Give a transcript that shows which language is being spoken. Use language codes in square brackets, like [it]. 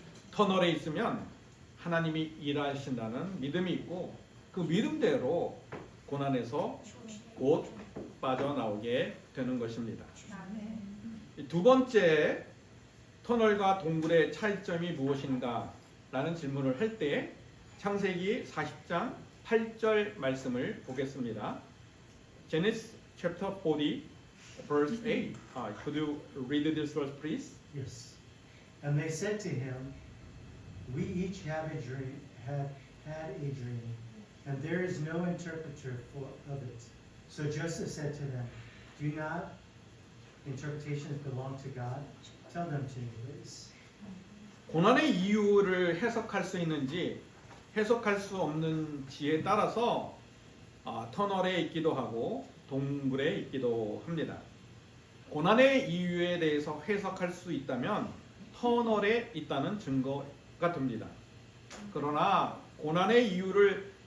[ko] 터널에 있으면 하나님이 일하신다는 믿음이 있고 그 믿음대로 고난에서 곧 빠져나오게 되는 것입니다. 두 번째, 터널과 동굴의 차이점이 무엇인가 라는 질문을 할 때 창세기 40장 8절 말씀을 보겠습니다. [en] Genesis chapter 40 verse 8. Could you read this verse please? Yes. And they said to him, we each have a dream, had a dream, and there is no interpreter of it. So Joseph said to them, do not interpretations belong to God? Tell them to me, please. [ko] 고난의 이유를 해석할 수 있는지 해석할 수 없는지에 따라서 터널에 있기도 하고 동굴에 있기도 합니다. 고난의 이유에 대해서 해석할 수 있다면 터널에 있다는 증거가 됩니다. 그러나 고난의 이유를